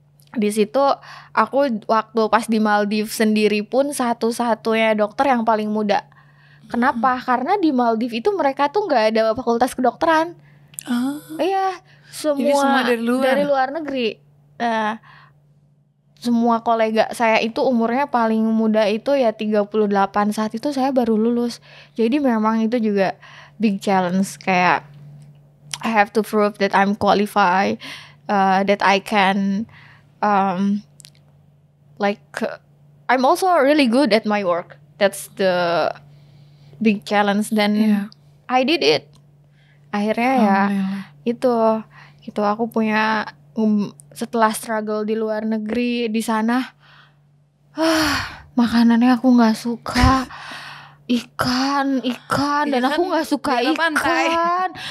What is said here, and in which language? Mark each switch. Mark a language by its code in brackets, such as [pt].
[id] Di situ aku waktu pas di Maldives sendiri pun satu-satunya dokter yang paling muda. Kenapa? Karena di Maldives itu mereka tuh nggak ada fakultas kedokteran. Iya, semua dari luar negeri. Semua kolega saya itu umurnya paling muda itu ya 38, saat itu saya baru lulus. Jadi memang itu juga [en] big challenge, [id] kayak [en] I have to prove that I'm qualified, that I can I'm also really good at my work. That's the big challenge, [id] dan [en] I did it. [id] Akhirnya ya itu aku punya setelah struggle di luar negeri, di sana makanannya aku nggak suka ikan dan aku nggak suka ikan.